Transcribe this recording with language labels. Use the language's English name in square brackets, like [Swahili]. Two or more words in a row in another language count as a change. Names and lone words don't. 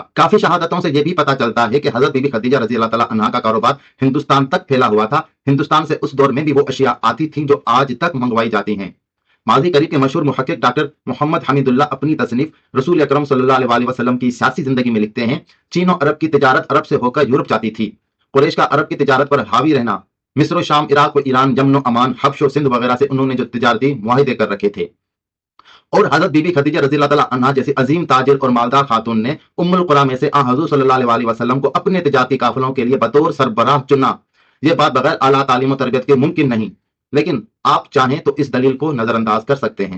[Urdu] کافی شہادتوں سے یہ بھی پتہ چلتا ہے کہ حضرت بی بی خدیجہ [Arabic] رضی اللہ تعالیٰ عنہا [Urdu] کا کاروبار ہندوستان تک پھیلا ہوا تھا۔ ہندوستان سے اس دور میں بھی وہ اشیاء آتی تھیں جو آج تک منگوائی جاتی ہیں۔ ماضی قریب کے مشہور محقق ڈاکٹر محمد حمید اللہ اپنی تصنیف رسول اکرم [Arabic] صلی اللہ علیہ وسلم [Urdu] کی سیاسی زندگی میں لکھتے ہیں، چین و عرب کی تجارت عرب سے ہو کر یورپ جاتی تھی۔ قریش کا عرب کی تجارت پر حاوی رہنا، مصر و شام، عراق و ایران، یمن و امان، حبش و سندھ وغیرہ سے انہوں نے جو تجارتی معاہدے کر رکھے تھے۔ اور حضرت بی بی خدیجہ [Arabic] رضی اللہ تعالیٰ عنہا [Urdu] جیسی عظیم تاجر اور مالدار خاتون نے ام القریٰ میں سے حضور [Arabic] صلی اللہ علیہ وسلم [Urdu] کو اپنے تجارتی قافلوں کے لیے بطور سربراہ چنا۔ یہ بات بغیر اعلیٰ تعلیم و تربیت کے ممکن نہیں، لیکن آپ چاہیں تو اس دلیل کو نظر انداز کر سکتے ہیں۔